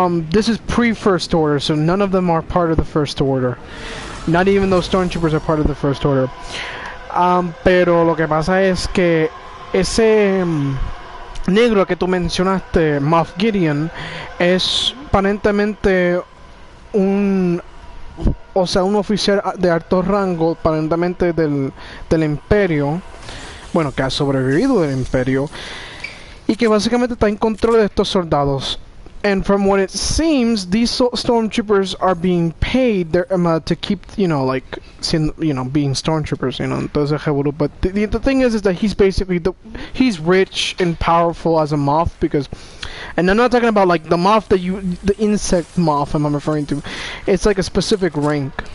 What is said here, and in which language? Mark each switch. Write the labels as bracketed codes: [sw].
[en] This is pre-First Order, so none of them are part of the First Order. Not even those Stormtroopers are part of the First Order. [es] Pero lo que pasa es que ese negro que tú mencionaste, Moff Gideon, es aparentemente un oficial de alto rango, aparentemente del Imperio, bueno, que ha sobrevivido del Imperio, y que básicamente está en control de estos soldados. [en] And from what it seems, these stormtroopers are being paid to keep, being stormtroopers, [es] entonces, [en] but the thing is that he's basically, he's rich and powerful as a Moff, because, and I'm not talking about like the Moff the insect Moff I'm referring to, it's like a specific rank.